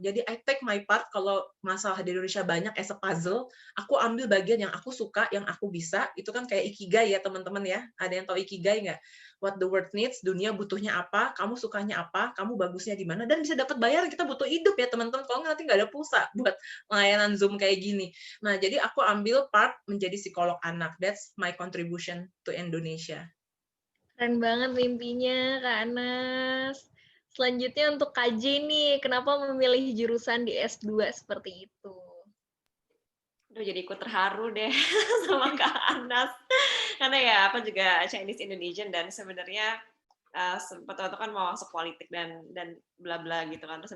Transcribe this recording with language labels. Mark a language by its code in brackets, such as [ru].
[id] Jadi [en] I take my part [id] kalau masalah di Indonesia banyak [en] as a puzzle, [id] aku ambil bagian yang aku suka, yang aku bisa. Itu kan kayak ikigai ya teman-teman ya. Ada yang tahu ikigai nggak? [en] What the world needs, [id] dunia butuhnya apa, kamu sukanya apa, kamu bagusnya di mana, dan bisa dapat bayaran. Kita butuh hidup ya teman-teman. Kalau nanti nggak ada pulsa buat layanan Zoom kayak gini. Nah, jadi aku ambil part menjadi psikolog anak. [en] That's my contribution to Indonesia. [id] Keren banget mimpinya, Kak Anas. Selanjutnya untuk KJ nih, kenapa memilih jurusan di S2 seperti itu? Aduh, jadi ikut terharu deh sama Kak Anas. Karena ya, aku juga Chinese Indonesian dan sebenarnya sempat waktu kan mau masuk politik dan bla bla gitu kan.